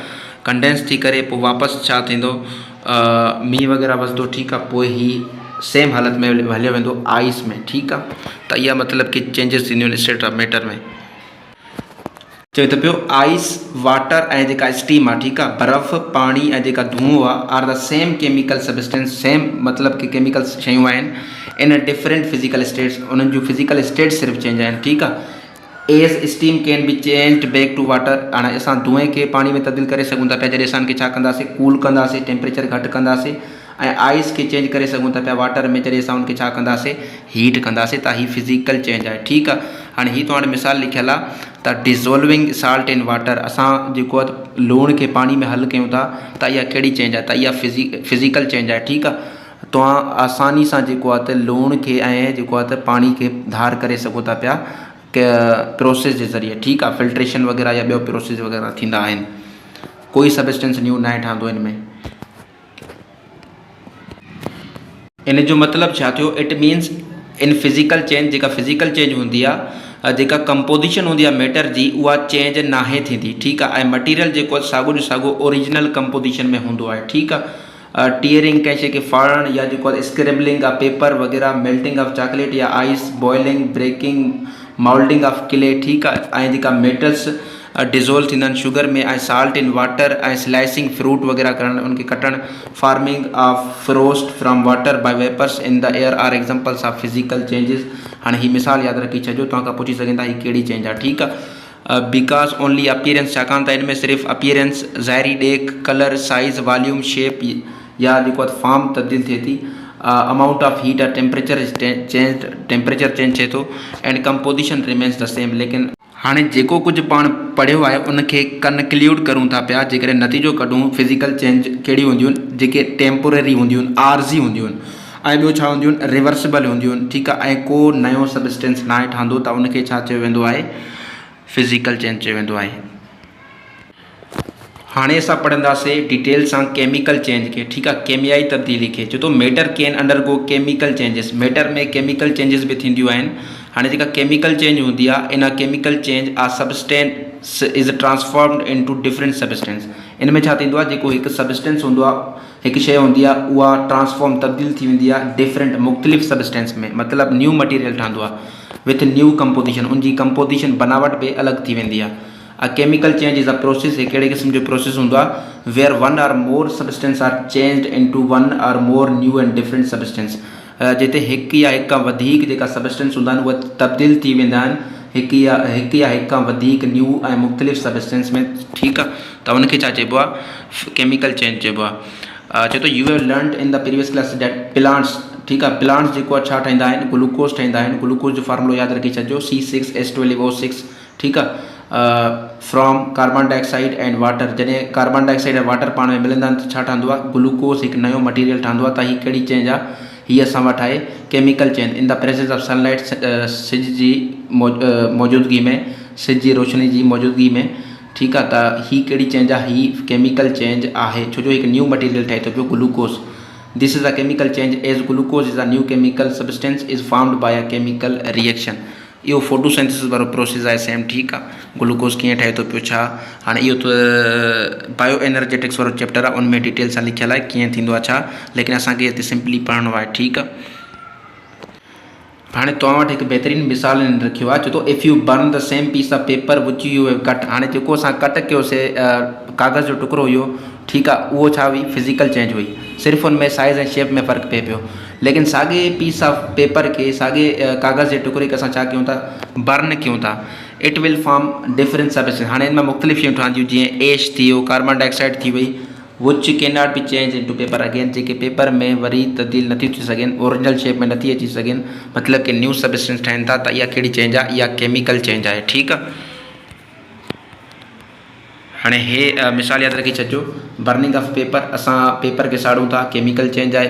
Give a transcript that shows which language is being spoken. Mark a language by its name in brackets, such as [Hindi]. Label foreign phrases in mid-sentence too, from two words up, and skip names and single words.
[Sindhi] कंडेंस थी करे पोइ वापसि छा थींदो, मींहुं वग़ैरह वसंदो, ठीकु आहे। पोइ ही सेम हालत में हलियो वेंदो आइस में, ठीकु आहे। त इहा मतिलबु कि चेंजिस थींदियूं आहिनि [English] state of matter [Sindhi] में। चए थो पियो [English] ice, water [Sindhi] ऐं जेका स्टीम आहे, ठीकु आहे, बर्फ़, पाणी ऐं जेका धुओं आहे, [English] are the same chemical substance, same [Sindhi] मतिलबु कि केमिकल शयूं आहिनि [English] in different physical states. [Sindhi] उन्हनि जूं [English] physical state [Sindhi] सिर्फ़ु चेंज आहिनि, ठीकु आहे। [English] as steam can be changed back to water. [Sindhi] हाणे असां धुएं खे पाणी में तब्दील करे सघूं था पिया जॾहिं असां इनखे छा कंदासीं, कूल कंदासीं, टेम्परेचर घटि कंदासीं। ऐं आइस खे चेंज करे सघूं था पिया वाटर में जॾहिं असां उनखे छा कंदासीं, हीट कंदासीं। त ही [English] physical change [Sindhi] आहे, ठीकु आहे। हाणे ही तव्हां वटि मिसाल लिखियलु आहे त [English] dissolving salt in water, [Sindhi] असां जेको आहे लूण खे पाणी में हल कयूं था त इहा कहिड़ी चेंज आहे, त इहा [English] physical change [Sindhi] आहे, ठीकु आहे। तव्हां आसानी सां जेको आहे त लूण खे ऐं जेको आहे त पाणी खे धार करे सघो था पिया प्रोसेस जे ज़रिए, ठीकु आहे। फिल्ट्रेशन वग़ैरह या ॿियो प्रोसेस वग़ैरह थींदा आहिनि, कोई [English] substance new [Sindhi] न ठहंदो हिन में। इन जो मतिलबु छा थियो, [English] it means in physical change, [Sindhi] जेका [English] physical change [Sindhi] हूंदी आहे, जेका कंपोजिशन हूंदी आहे मैटर जी, उहा चेंज नाहे थींदी, ठीकु आहे। ऐं मटीरियल जेको आहे साॻियो जो साॻियो [English] original composition [Sindhi] में हूंदो आहे, ठीकु आहे। टीयरिंग कंहिं शइ खे फाड़णु या जेको आहे [English] scrabbling of paper [Sindhi] वग़ैरह, [English] melting of chocolate [Sindhi] या [English] ice, boiling, breaking, moulding of clay, [Sindhi] ठीकु आहे। ऐं जेका [English] metals dissolve [Sindhi] थींदा आहिनि शुगर में, ऐं [English] salt in water, [Sindhi] ऐं [English] slicing fruit [Sindhi] वग़ैरह करणु, उनखे कटणु, [English] forming of frost from water by vapours in the air are examples of physical changes. [Sindhi] हाणे ही मिसाल यादि रखी छॾियो, तव्हां पुछी सघंदा ही कहिड़ी चेंज आहे, ठीकु आहे। [English] because only appearance, [Sindhi] छाकाणि त इनमें सिर्फ़ु अपीयरेंस, ज़ाहिरी ॾेख, [English] colour, size, volume, shape [Sindhi] या जेको आहे फॉर्म तब्दील थिए थी। [English] amount of heat and temperature change, [Sindhi] टेम्परेचर चेंज थिए थो, [English] and composition remains the same. [Sindhi] लेकिन हाणे जेको कुछ पाण पढ़ियो आहे उनखे कनक्लूड करूं था पिया, जेकॾहिं नतीजो कढूं [English] physical change [Sindhi] कहिड़ियूं हूंदियूं आहिनि, जेके टेम्पोररी हूंदियूं आहिनि, आरज़ी हूंदियूं आहिनि, ऐं ॿियो छा हूंदियूं आहिनि, रिवर्सिबल हूंदियूं आहिनि। ठीकु आहे, ऐं को नयो सबस्टेंस न आहे ठहंदो त उनखे छा चयो वेंदो आहे, [English] physical change [Sindhi] चयो वेंदो आहे। हाणे असां पढ़ंदासीं डिटेल सां [English] chemical change [Sindhi] खे। ठीकु आहे, केमियाई तब्दीली खे। छो तो [English] matter can undergo chemical changes, [Sindhi] मैटर में [English] chemical changes [Sindhi] भी थींदियूं आहिनि। हाणे जेका केमिकल चेंज हूंदी आहे, [English] in chemical change a substance is transformed into different substance. [Sindhi] इन में छा थींदो आहे, जेको हिकु सबस्टेंस हूंदो आहे, हिकु शइ हूंदी आहे, उहा ट्रांसफॉर्म तब्दील थी वेंदी आहे डिफरेंट मुख़्तलिफ़ सबस्टेंस में, मतिलबु [English] new material [Sindhi] ठहंदो आहे [English] with new composition, [Sindhi] उनजी कंपोजिशन बनावट बि अलॻि थी वेंदी आहे। [English] A chemical change is a process, [Sindhi] एक कहिड़े क़िस्म जो प्रोसेस हूंदो आहे, [English] where one or more substance are changed into one or more new and different substance। [Sindhi] जिते हिकु या हिकु खां वधीक जेका सबस्टेंस हूंदा आहिनि उहे तब्दील थी वेंदा आहिनि हिकु या हिकु खां वधीक न्यू ऐं मुख़्तलिफ़ सबस्टेंस में। ठीकु आहे, त उनखे छा चइबो आहे, [English] chemical change [Sindhi] चइबो आहे। चए थो [English] you have learned in the previous class that plants, [Sindhi] ठीकु आहे, प्लांट्स जेको आहे छा ठाहींदा आहिनि, ग्लूकोज ठाहींदा आहिनि। ग्लूकोज जो फार्मूलो यादि रखी छॾिजो, C6H12O6। ठीकु आहे, [English] from carbon dioxide and water. [Sindhi] जॾहिं [English] carbon dioxide [Sindhi] ऐं वाटर पाण में मिलंदा आहिनि त छा ठहंदो आहे, ग्लूकोज हिकु नयो मटीरियल ठहंदो आहे। त हीअ कहिड़ी चेंज आहे, हीअ असां वटि आहे [English] chemical change in the presence of sunlight, [Sindhi] सिज जी मौजूदगी में, सिज जी रोशनी जी मौजूदगी में। ठीकु आहे, त हीअ कहिड़ी चेंज आहे, हीअ [English] chemical change [Sindhi] आहे, छो जो हिकु [English] new material [Sindhi] ठहे थो पियो ग्लूकोज। [English] this is a chemical change as glucose is a new chemical substance is formed by a chemical reaction. [Sindhi] इहो फोटोसिंथेसिस वारो प्रोसेस आहे सेम। ठीकु आहे, ग्लूकोज कीअं ठहे थो पियो छा, हाणे इहो त [English] bio energetics [Sindhi] वारो चैप्टर आहे, उनमें डिटेल सां लिखियलु आहे कीअं थींदो आहे छा, लेकिन असांखे हिते सिंपली पढ़णो आहे। ठीकु आहे, हाणे तव्हां वटि हिकु बहितरीनु मिसाल रखियो आहे, चए थो [English] if you burn the same piece of paper which you have cut. [Sindhi] हाणे जेको असां कट कयोसीं कागज़ जो टुकड़ो हुयो, ठीकु आहे, उहो छा हुई, [English] physical change [Sindhi] हुई, सिर्फ़ु उनमें साइज़ ऐं शेप में फ़र्क़ु पए पियो। लेकिन साॻे [English] piece of paper [Sindhi] खे, साॻे कागज़ जे टुकड़े खे असां छा कयूं था, बर्न कयूं था, [English] it will form different substance. [Sindhi] हाणे इन में मुख़्तलिफ़ शयूं ठहंदियूं, जीअं एश थी वियो, [English] carbon dioxide [Sindhi] थी वई, [English] which can not be change in to paper again, [Sindhi] जेके पेपर में वरी तब्दील नथियूं थी सघनि, [English] original shape [Sindhi] में नथी अची सघनि, मतिलबु कि [English] new substance [Sindhi] ठहनि था। त इहा कहिड़ी चेंज आहे, इहा [English] chemical change [Sindhi] आहे। ठीकु आहे, हाणे हे मिसाल यादि रखी छॾिजो, [English] burning of paper, [Sindhi] असां पेपर खे साड़ूं था, [English] chemical change [Sindhi] आहे।